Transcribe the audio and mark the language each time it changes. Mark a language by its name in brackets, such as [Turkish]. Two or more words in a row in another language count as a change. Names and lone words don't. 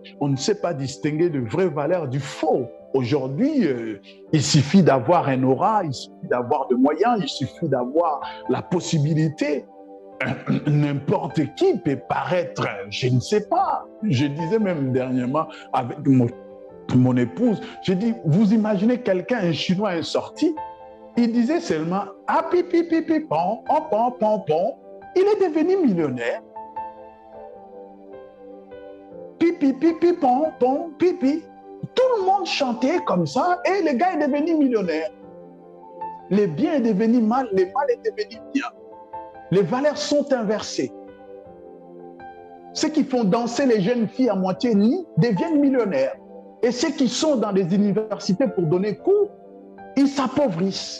[French] On ne sait pas distinguer de vraies valeurs du faux. Aujourd'hui, il suffit d'avoir un aura, il suffit d'avoir des moyens, il suffit d'avoir la possibilité. N'importe qui peut paraître, je ne sais pas. Je disais même dernièrement avec mon épouse, j'ai dit, vous imaginez quelqu'un, un Chinois est sorti, il disait seulement, ah pipi pipi pon, pon pon pon, il est devenu millionnaire. Pipi pipi pon pon pipi. Tout le monde chantait comme ça et le gars est devenu millionnaire. Le bien est devenu mal, le mal est devenu bien. Les valeurs sont inversées. Ceux qui font danser les jeunes filles à moitié nues deviennent millionnaires. Et ceux qui sont dans les universités pour donner cours, ils s'appauvrissent.